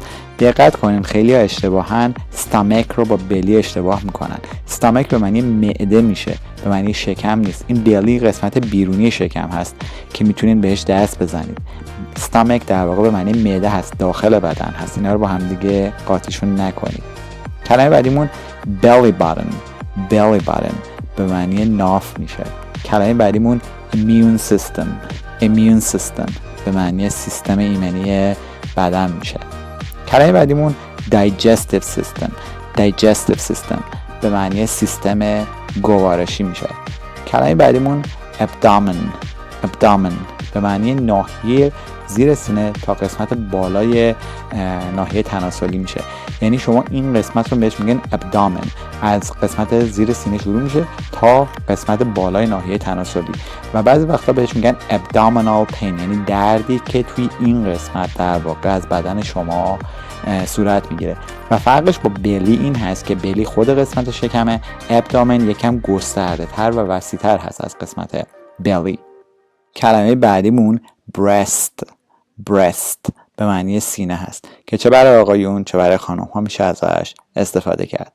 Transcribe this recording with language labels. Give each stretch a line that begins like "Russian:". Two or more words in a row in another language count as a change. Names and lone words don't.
Persian: دقت کنین خیلی ها اشتباهاً stomach رو با belly اشتباه میکنن. stomach به معنی معده میشه، به معنی شکم نیست. این belly قسمت بیرونی شکم هست که میتونین بهش دست بزنید. stomach در واقع به معنی معده هست، داخل بدن هست. اینا رو با هم دیگه قاطیشون نکنید. کلمه بعدیمون
English: belly button
Persian: به معنی ناف میشه. کلمه بعدیمون
English: immune system
Persian: به معنی سیستم ایمنی بدن میشه. کلمه بعدیمون
English: digestive system
Persian: به معنی سیستم گوارشی میشه. کلمه بعدیمون abdomen به معنی ناحیه زیر سینه تا قسمت بالای ناحیه تناسلی میشه. یعنی شما این قسمت رو بهش میگن abdomen، از قسمت زیر سینه شروع میشه تا قسمت بالای ناحیه تناسلی و بعضی وقتا بهش میگن
English: abdominal pain،
Persian: یعنی دردی که توی این قسمت در واقع از بدن شما صورت میگیره. و فرقش با بلی این هست که بلی خود قسمت شکمه، abdomen یکم گسترده تر و وسیع تر هست از قسمت بلی. کلمه بعدیمون breast به معنی سینه هست که چه برای آقایون چه برای خانم ها میشه ازش استفاده کرد.